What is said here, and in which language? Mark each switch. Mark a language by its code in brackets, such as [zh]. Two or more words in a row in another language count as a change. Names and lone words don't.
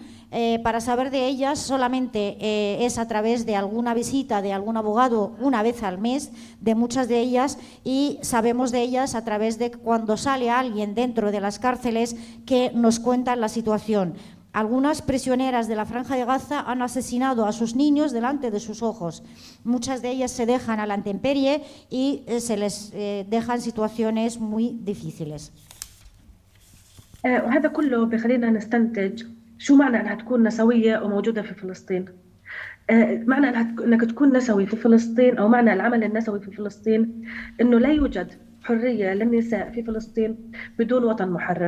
[es] Para saber de ellas solamente es a través de alguna visita de algún abogado una vez al mes, de muchas de ellas, y sabemos de ellas a través de cuando sale alguien dentro de las cárceles que nos cuentan la situación. Algunas prisioneras de la Franja de Gaza han asesinado a sus niños delante de sus ojos. Muchas de ellas se dejan a la intemperie y se les dejan situaciones muy difíciles. [ar] وهذا كله بخلينا نستنتج شو معنى أنها تكون نسوية وموجودة في فلسطين. معنى أنك تكون نسوي في فلسطين، أو معنى العمل النسوي في فلسطين، أنه لا يوجد حرية للنساء في فلسطين بدون وطن محرر.